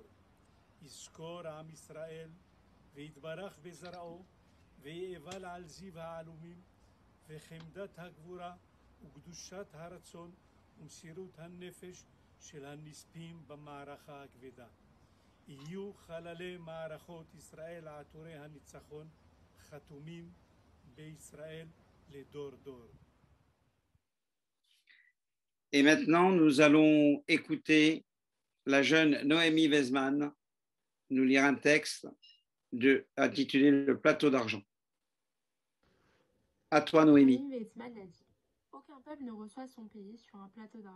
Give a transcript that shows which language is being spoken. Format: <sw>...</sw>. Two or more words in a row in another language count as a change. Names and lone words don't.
<he>יזכור עם ישראל ויתברך בזרעו ויאבל על זיו העלומים וחמדת הגבורה וקדושת הרצון ומסירות הנפש של הנספים במערכה הכבדה. יהיו חללי מערכות ישראל עטורי הניצחון חתומים בישראל לדור דור.</he> <fr>Et maintenant, nous allons écouter la jeune Noémie Weizmann nous lire un texte intitulé Le plateau d'argent. À toi, Noémie. Noémie Weizmann a dit « Aucun peuple ne reçoit son pays sur un plateau d'argent.</fr>